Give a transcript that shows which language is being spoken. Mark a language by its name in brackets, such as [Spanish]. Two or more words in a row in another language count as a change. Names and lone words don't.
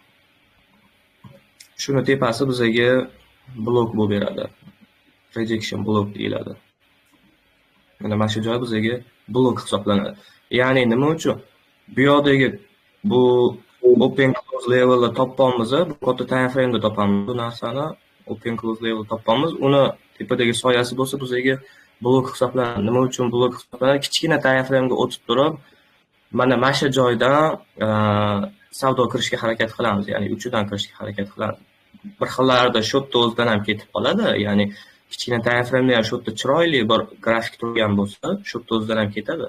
[Uzbek] Shuni tepasi bizga blok bo'lib beradi. [English] Rejection block [Uzbek] deyiladi. Mana shu joy bizga blok hisoblanadi. Ya'ni nima uchun? Bu yoqdagi bu [English] open close level'da [Uzbek] topamiz, bu katta [English] time frame'da [Uzbek] topamiz bu narsani. [English] Open close level [Uzbek] topamiz. Uni tepadagi soyasi bo'lsa bizga blok hisoblanadi. Nima uchun blok hisoblanadi? Kichkina [English] time frame'ga [Uzbek] o'tib turib, mana shu joydan savdo kirishga harakat qilamiz, ya'ni uchidan kirishga harakat qilamiz. Bir xillarda shotda o'zidan ham ketib qoladi, ya'ni kichkina [English] time frame'da [Uzbek] ham shotda chiroyli bir grafik turgan bo'lsa, shotda o'zidan ham ketadi.